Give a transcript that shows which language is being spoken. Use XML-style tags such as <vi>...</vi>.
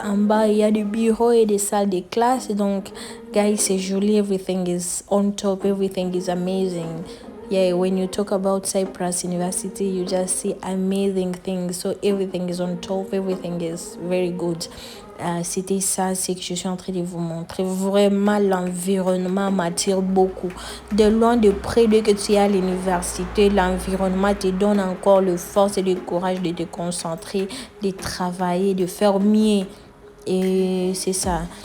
<fr>En bas, il y a des bureaux et des salles de classe. Donc, guys, c'est joli.</fr> <en>Everything is on top. Everything is amazing. Yeah, when you talk about Cyprus University, you just see amazing things. So, everything is on top. Everything is very good.</en> <fr>C'était ça, c'est que je suis en train de vous montrer. Vraiment, l'environnement m'attire beaucoup. De loin, de près, dès que tu es à l'université, l'environnement te donne encore le force et le courage de te concentrer, de travailler, de faire mieux. Et c'est ça.</fr>